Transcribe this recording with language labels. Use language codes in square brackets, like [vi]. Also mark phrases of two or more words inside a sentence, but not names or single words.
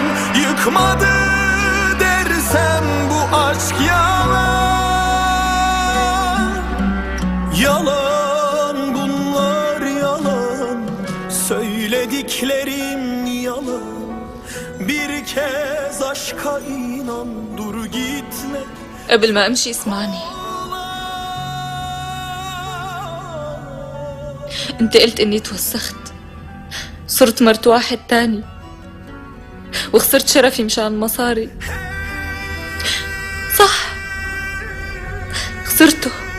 [tr] Yıkmadı dersem bu aşk yalan. Yalan bunlar yalan, söylediklerim yalan. Bir kez aşka inan, dur gitme. [ar] قبل ما امشي اسمعني. انت قلت اني توسخت، صرت مرت واحد تاني، وخسرت شرفي مشان مصاري. صح، خسرته.